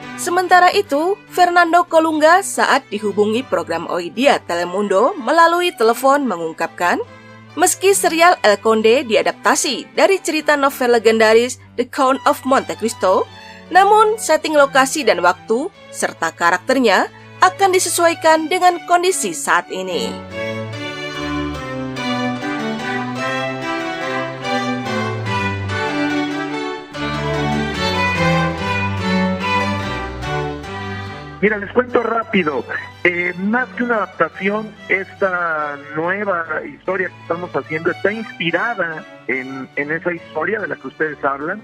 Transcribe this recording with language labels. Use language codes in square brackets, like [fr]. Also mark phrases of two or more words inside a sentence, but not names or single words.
[id] Sementara itu, Fernando Colunga saat dihubungi program Oidia Telemundo melalui telepon mengungkapkan, meski serial El Conde diadaptasi dari cerita novel legendaris The Count of Monte Cristo, namun setting lokasi dan waktu serta karakternya akan disesuaikan dengan kondisi saat ini. [es] Mira, les cuento rápido. Más que una adaptación, esta nueva historia que estamos haciendo está inspirada en esa historia de la que ustedes hablan.